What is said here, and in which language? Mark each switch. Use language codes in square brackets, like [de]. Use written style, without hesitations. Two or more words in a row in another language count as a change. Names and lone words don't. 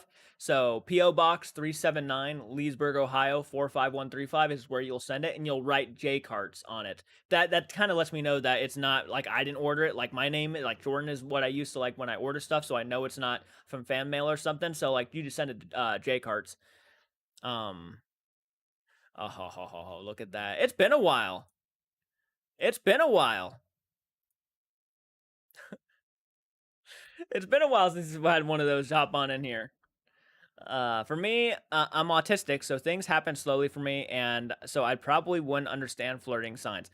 [en] So PO box 379 Leesburg, Ohio 45135 is where you'll send it, and you'll write JCARTS on it. That kind of lets me know that it's not like I didn't order it. Like my name, like Jordan, is what I use to like when I order stuff, so I know it's not from fan mail or something. So like you just send it JCARTS. Um, Oh, ho, ho, ho, ho, look at that. It's been a while. It's been a while. It's been a while since we've had one of those hop on in here. For me, I'm autistic, so things happen slowly for me, and so I probably wouldn't understand flirting signs.